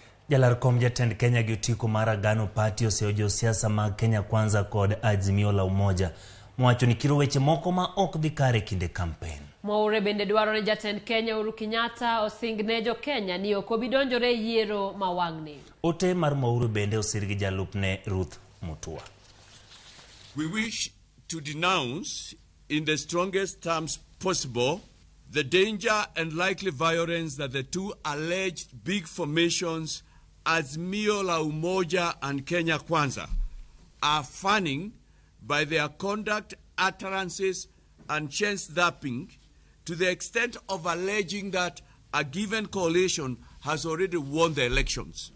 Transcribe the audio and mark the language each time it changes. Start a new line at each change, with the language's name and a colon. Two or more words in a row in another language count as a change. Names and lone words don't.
Luo (Kenya and Tanzania): Jalar kom jatend Kenya gi otiko mar Agano Party oseojo siasa mag Kenya Kwanza kod Azimio la Umoja. Mwacho ni kiro weche moko ma ok dhi kare kinde campaign. Mwaure bende dwaro ni jatend Kenya Uhuru Kenyatta osingne jo Kenya ni ok obidonjore yiero mawang'ni. Ote mar Mwaure bende osir gi jalupne Ruth Mutua.
English: We wish to denounce in the strongest terms possible the danger and likely violence that the two alleged big formations Azimio la Umoja and Kenya Kwanza are fanning by their conduct, utterances and chain-snapping to the extent of alleging that a given coalition has already won the elections.